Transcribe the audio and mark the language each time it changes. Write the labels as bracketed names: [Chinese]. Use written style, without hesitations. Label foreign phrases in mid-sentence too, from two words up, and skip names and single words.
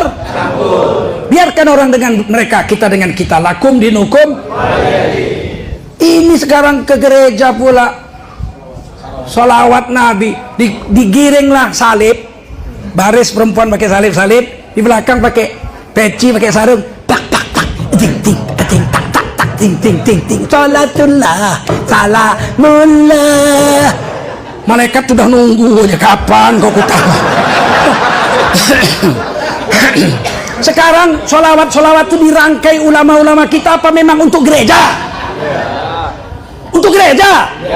[Indonesian] Biarkan orang dengan mereka, kita dengan kita. [Arabic] لكم دينكم. [Indonesian] Ini sekarang ke gereja pula, sholawat Nabi, digiringlah salib, baris perempuan pakai salib, di belakang pakai peci, pakai sarung, tak tak tak, ting ting ting tak tak tak, ting ting ting ting, [Arabic] صلاة الله، سلام الله. [Indonesian] Malaikat sudah nunggu aja, kapan kau kutawa. Sekarang sholawat itu dirangkai ulama-ulama kita apa memang untuk gereja? Untuk gereja?